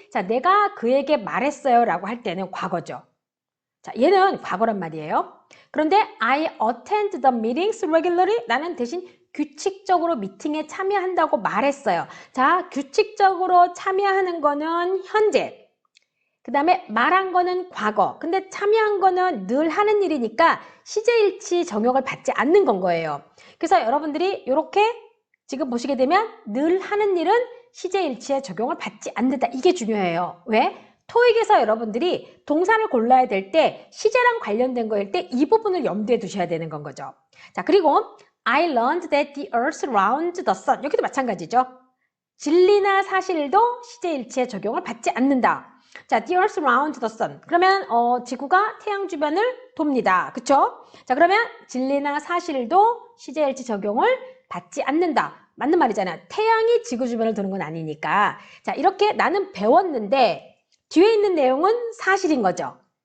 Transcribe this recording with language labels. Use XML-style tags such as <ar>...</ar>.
<ko>자, 내가 그에게 말했어요 라고 할 때는 과거죠. 자, 얘는 과거란 말이에요. 그런데</ko> <en>I attend the meetings regularly.</en> <ko>나는 대신 규칙적으로 미팅에 참여한다고 말했어요. 자, 규칙적으로 참여하는 거는 현재. 그 다음에 말한 거는 과거. 근데 참여한 거는 늘 하는 일이니까 시제일치 적용을 받지 않는 건 거예요. 그래서 여러분들이 이렇게 지금 보시게 되면 늘 하는 일은 시제일치에 적용을 받지 않는다. 이게 중요해요. 왜? 토익에서 여러분들이 동사를 골라야 될 때 시제랑 관련된 거일 때 이 부분을 염두에 두셔야 되는 건 거죠.</ko> <en>자, 그리고 I learned that the earth round the sun.</en> <ko>여기도 마찬가지죠. 진리나 사실도 시제일치에 적용을 받지 않는다.</ko> <en>자, the earth round the sun.</en> <ko>그러면 지구가 태양 주변을 돕니다. 그쵸? 자, 그러면 진리나 사실도 시제일치 적용을 받지 않는다. 맞는 말이잖아요. 태양이 지구 주변을 도는 건 아니니까. 자, 이렇게 나는 배웠는데 뒤에 있는 내용은 사실인 거죠.</ko>